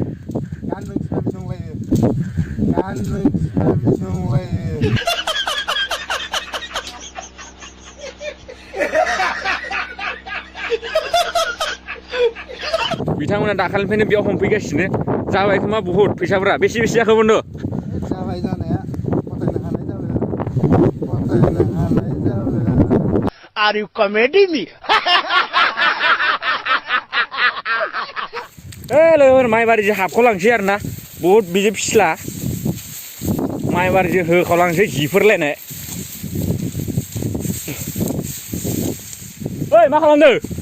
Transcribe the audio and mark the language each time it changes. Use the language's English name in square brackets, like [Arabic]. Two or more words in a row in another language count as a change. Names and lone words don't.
[Bodo] बिथांमोना दाखालिनिफ्रायनो बेयाव हमफैगासिनो। जाबाय खोमा बहुत फैसाफोरा। बेसे जाखो बन्दु? जाबाय जानाया फथायनो हानाय जाबाय। [English] Are you comedy me? [Bodo] लोगोफोर माइबारिजों हाबख'लांसै आरोना। बहुत बिदि फिस्ला माइबारिजों होखावलांसै जिफोरलायनाय। ओइ मा खालामदों?